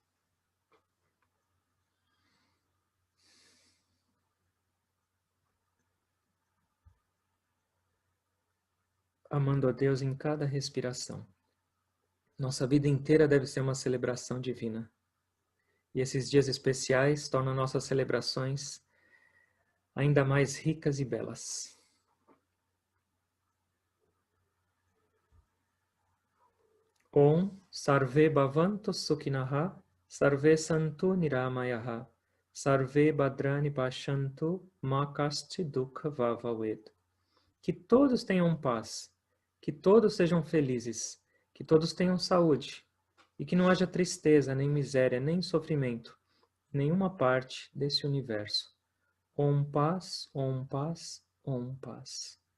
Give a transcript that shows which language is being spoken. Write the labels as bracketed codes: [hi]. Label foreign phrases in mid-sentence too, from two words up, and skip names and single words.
[pt] Amando a Deus em cada respiração. Nossa vida inteira deve ser uma celebração divina. E esses dias especiais tornam nossas celebrações ainda mais ricas e belas. [sa] Om Sarve Bhavantu Sukhinaha Sarve Santu Niramayaha Sarve Bhadrani Pashantu Makasti Dukha Vavaved. [pt] Que todos tenham paz, que todos sejam felizes, que todos tenham saúde e que não haja tristeza, nem miséria, nem sofrimento, em nenhuma parte desse universo. Om paz, om paz, om paz.